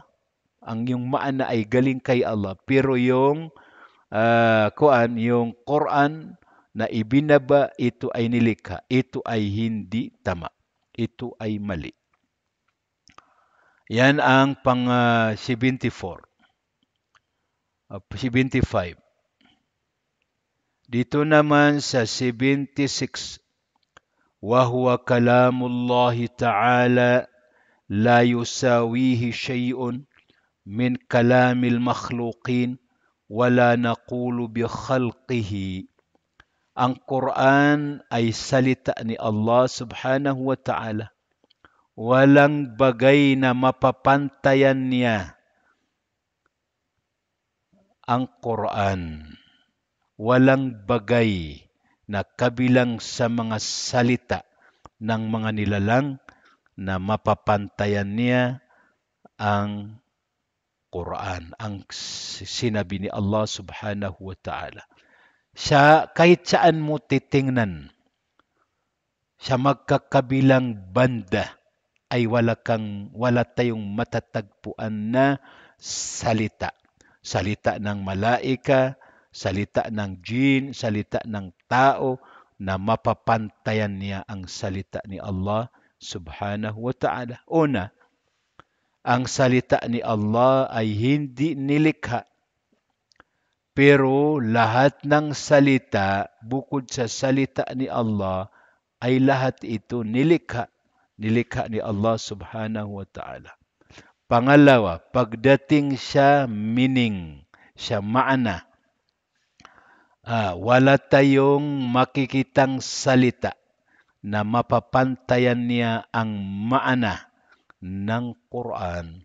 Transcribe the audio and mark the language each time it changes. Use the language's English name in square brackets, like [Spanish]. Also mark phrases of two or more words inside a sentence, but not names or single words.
[Filipino] Ang yung maana ay galing kay Allah. Pero yung yung Quran na ibinaba, ito ay nilikha. Ito ay hindi tama. Ito ay mali. Yan ang pang 74. 75. Dito naman sa 76. [Arabic] وهو كلام الله تعالى لا يساويه شيء من كلام المخلوقين ولا نقول بخلقه. [Filipino] Ang Quran ay salita ni Allah [Arabic] سبحانه وتعالى. [Filipino] Walang bagay na mapapantayan niya ang Quran. Walang bagay na kabilang sa mga salita ng mga nilalang na mapapantayan niya ang Quran, ang sinabi ni Allah [Arabic] سبحانه وتعالى. [Filipino] Kahit saan mo titingnan, sa magkakabilang banda ay wala tayong matatagpuan na salita. Salita ng malaika, salita ng jin, salita ng tao na mapapantayan niya ang salita ni Allah [Arabic] سبحانه وتعالى. [Filipino] Una, ang salita ni Allah ay hindi nilikha. Pero lahat ng salita, bukod sa salita ni Allah, ay lahat ito nilikha. Nilikha ni Allah [Arabic] سبحانه وتعالى. [Filipino] Pangalawa, pagdating sa meaning, sa maana, wala tayong makikitang salita na mapapantayan niya ang maana ng Quran.